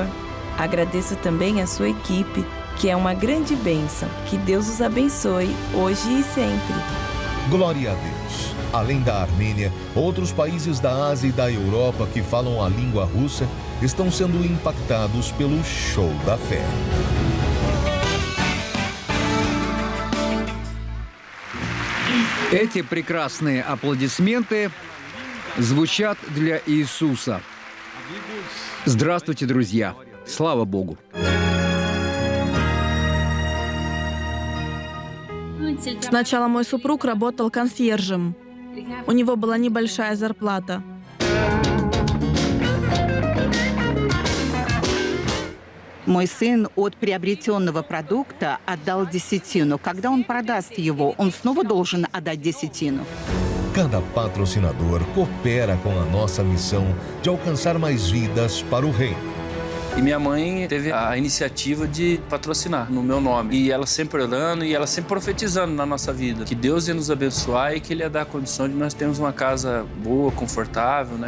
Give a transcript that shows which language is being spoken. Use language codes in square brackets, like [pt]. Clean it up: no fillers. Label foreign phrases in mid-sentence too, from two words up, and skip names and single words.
[pt] Agradeço também a sua equipe, que é uma grande bênção. Que Deus os abençoe, hoje e sempre. Glória a Deus. Além da Armênia, outros países da Ásia e da Europa que falam a língua russa estão sendo impactados pelo Show da Fé. [ru] Эти прекрасные аплодисменты звучат для Иисуса. Здравствуйте, друзья! Слава Богу! Сначала мой супруг работал консьержем. У него была небольшая зарплата. Мой сын от приобретенного продукта отдал десятину. Когда он продаст его, он снова должен отдать десятину. [pt] Cada patrocinador coopera com a nossa missão de alcançar mais vidas para o reino. E minha mãe teve a iniciativa de patrocinar no meu nome. E ela sempre orando e ela sempre profetizando na nossa vida. Que Deus ia nos abençoar e que Ele ia dar a condição de nós termos uma casa boa, confortável, né?